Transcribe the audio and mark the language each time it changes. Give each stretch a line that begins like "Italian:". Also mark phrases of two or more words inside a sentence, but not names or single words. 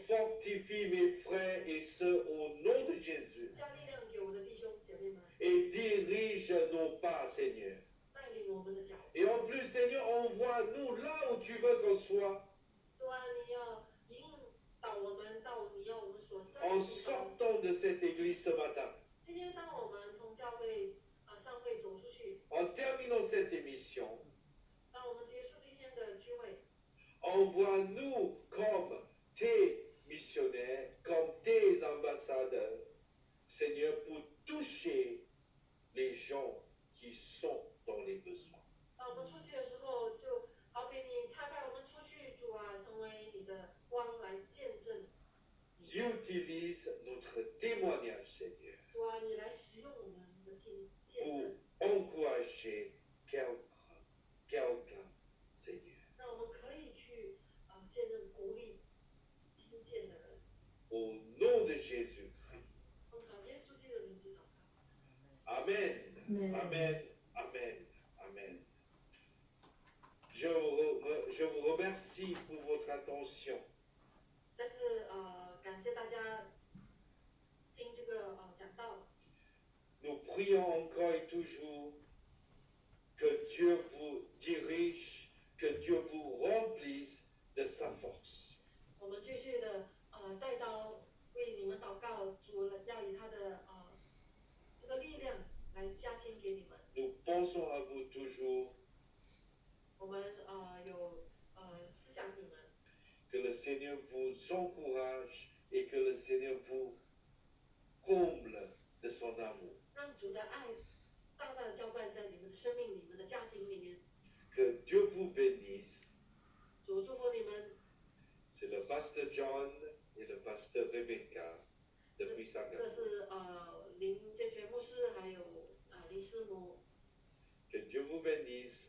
French: Fortifie mes frères et sœurs au nom de Jésus
Chinese: 加力量给我的弟兄姐妹们，
French: et dirige nos pas, Seigneur.
Chinese: 带领我们的脚步。
French: Et en plus, Seigneur, envoie-nous là où tu veux qu'on soit,
Chinese: 主啊，你要引导我们到你要我们所在的
French: en
Chinese: 地方。
French: sortant de cette église ce matin,
Chinese: 今天，当我们从教会上会走出去，
French: en terminant cette émission,
Chinese: 当我们结束今天的聚会，
French: envoie-nous comme tes missionnaires, comme tes ambassadeurs, Seigneur, pour toucher les gens qui sont dans les besoins.
Chinese: 当我们出去的时候，就好比你差派我们出去，主啊，成为你的光来见证。
French: Utilise notre témoignage, Seigneur,
Chinese: 主啊，你来使用我们的见
French: pour
Chinese: 证，
French: encourager quelqu'un, Seigneur.
Chinese: 让我们可以去见证、鼓励听见的人。
French: Au nom de Jésus-Christ.
Chinese: 奉靠耶稣基督的名字祷告。
French: Amen.
Chinese: Amen.
French: Amen. Amen. Amen. Je vous remercie pour votre attention.
Chinese: 再次感谢大家听这个讲道。
French: Nous prions encore et toujours que Dieu vous dirige, que Dieu vous remplisse de sa force.
Chinese: 我们继续的带到为你们祷告，主要以他的这个力量来加添给你们。
French: Nous pensons à vous toujours,
Chinese: 我们有思想你们，
French: que le Seigneur vous encourage et que le Seigneur vous comble de son amour.
Chinese: 让主的爱大大的浇灌在你们的生命、你们的家庭里面。
French: Que Dieu vous bénisse.
Chinese: 主祝福你们。
French: C'est le pasteur John et le pasteur Rebecca depuis
Chinese: 这
French: Singapour.
Chinese: 是林建全牧师还有林师母。
French: Que Dieu vous bénisse.